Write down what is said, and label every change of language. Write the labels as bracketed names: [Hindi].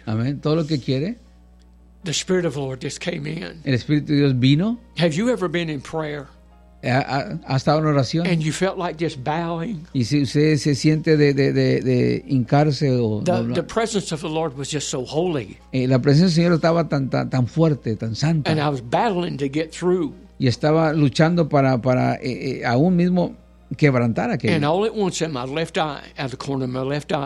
[Spanish] Amen. Todo lo que quiere. [English] The Spirit of the Lord just came in. [Spanish] El Espíritu de Dios vino. [English] Have you ever been in prayer? [Spanish] ¿Ha estado en oración? [English] And you felt like just bowing. [Spanish] Y si usted se siente de hincarse o [English] The presence of the Lord was just so holy. [Spanish] La presencia del Señor estaba tan fuerte, tan santa. [English] And I was battling to get through. [Spanish] Y estaba luchando para aún mismo quebrantar aquello. [English] And all at once in my left eye, at the corner of my left eye.